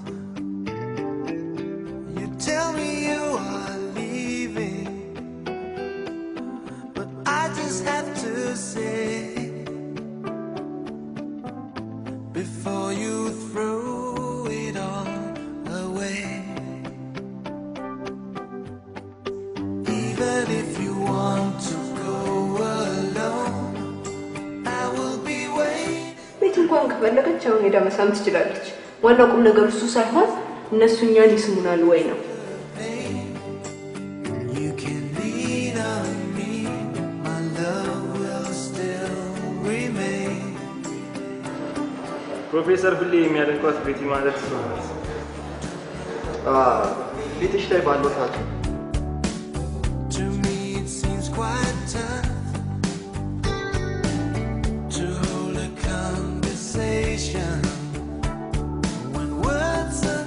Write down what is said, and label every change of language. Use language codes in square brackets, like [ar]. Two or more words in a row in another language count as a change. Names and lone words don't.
[en] You tell me you are leaving, but I just have to say, before you throw it all away, even if you want to go alone, I will be waiting. [am] ቤት እንኳን ከፈለገች አሁን ሄዳ መሳም ትችላለች። ዋናው ቁም ነገር እሱ ሳይሆን እነሱ እኛን ይስሙናል ወይ ነው። [en] You can lean on me, my love will still remain. [am] ፕሮፌሰር ብሌ የሚያደንቋት ቤቲ ማለት እሷ ናት። ቤትሽ ላይ ባለው ታቱ [en] To me it seems quite tough to hold a conversation when words